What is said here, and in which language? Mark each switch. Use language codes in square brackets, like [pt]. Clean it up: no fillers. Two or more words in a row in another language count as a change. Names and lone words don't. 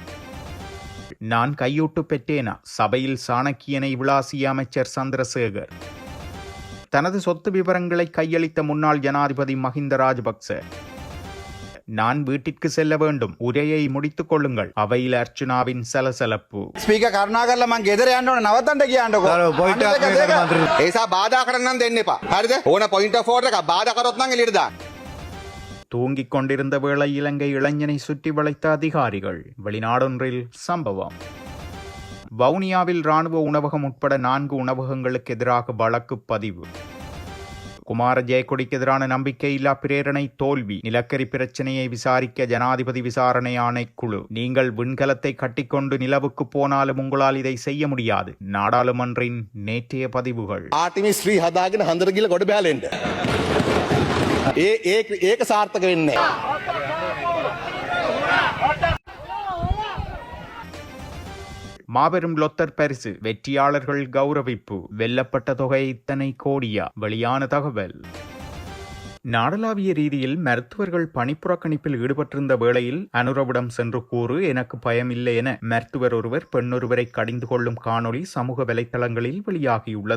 [ta] நான் கையூட்டு பெற்றேனா? சபையில் சாணக்கியனை விளாசிய அமைச்சர் சந்திரசேகர். தனது சொத்து விவரங்களை கையளித்த முன்னாள் ஜனாதிபதி மஹிந்த ராஜபக்ச. நான் வீட்டிற்கு செல்ல வேண்டும், உரையை முடித்துக் கொள்ளுங்கள். அவையில் அர்ச்சுனாவின் சலசலப்பு. [si] ஸ்பீக்கர் කරුණාකරලා මං ගෙදර යන්න ඕනේ, නවත්තන්න කියන්නකෝ. පොයින්ට් එකක් ඒසා බාධා කරන්න නම් දෙන්න එපා. හරිද? ඕන [en] point of order [si] එකක් බාධා කරොත් නම් එළියට දාන්න. [ta] தூங்கிக் கொண்டிருந்த வேளை இலங்கை இளைஞனை சுற்றி வளைத்த அதிகாரிகள். வெளிநாடொன்றில் சம்பவம். வவுனியாவில் ராணுவ உணவகம் உட்பட 4 உணவகங்களுக்கு எதிராக வழக்கு பதிவு. குமார ஜெயக்கொடிக்கு எதிரான நம்பிக்கையில்லா பிரேரணை தோல்வி. நிலக்கரி பிரச்சனையை விசாரிக்க ஜனாதிபதி விசாரணை ஆணைக்குழு. நீங்கள் விண்கலத்தை கட்டிக்கொண்டு நிலவுக்கு போனாலும் உங்களால் இதை செய்ய முடியாது. நாடாளுமன்றின் நேற்றைய பதிவுகள். [si] ආටිමිස් 3 හදාගෙන හන්දර ගිහලා ගොඩ බෑලෙන්න. ඒක සාර්ථක වෙන්නේ නැහැ. [ta] மாபெரும் லொத்தர் பரிசு. வெற்றியாளர்கள் கௌரவிப்பு. வெல்லப்பட்ட தொகை இத்தனை கோடியா? வெளியான தகவல். நாடளாவிய ரீதியில் மருத்துவர்கள் பணிப்புறக்கணிப்பில் ஈடுபட்டிருந்த வேளையில் அனுரவிடம் சென்று கூறு, எனக்கு பயமில்லை என மருத்துவர் ஒருவர் பெண்ணொருவரை கடிந்து கொள்ளும் காணொளி சமூக வலைதளங்களில் வெளியாகியுள்ளது.